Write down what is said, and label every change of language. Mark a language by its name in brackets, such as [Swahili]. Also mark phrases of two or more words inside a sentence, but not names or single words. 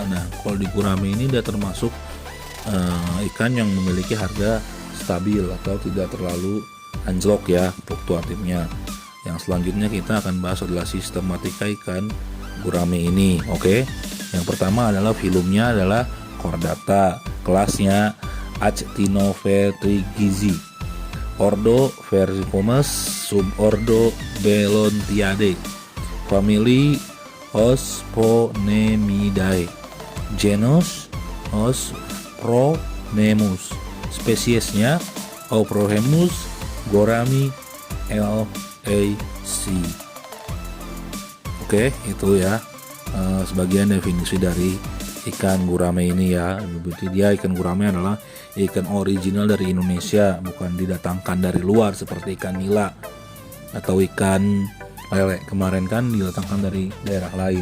[Indonesian] Nah, kalau di gurame ini dia termasuk ikan yang memiliki harga stabil atau tidak terlalu anjlok ya fluktuatifnya. Yang selanjutnya kita akan bahas adalah sistematika ikan gurame ini. Oke, yang pertama adalah filumnya adalah Chordata, kelasnya Actinovetrigizi, ordo Versiformes, subordo Belontidae, famili Osponemidae, genus Ospronemus, spesiesnya Oprohemus gorami LAC. Oke, itu ya sebagian definisi dari ikan gurame ini ya. Berarti dia ikan gurame adalah ikan original dari Indonesia, bukan didatangkan dari luar seperti ikan nila atau ikan lele kemarin kan didatangkan dari daerah lain.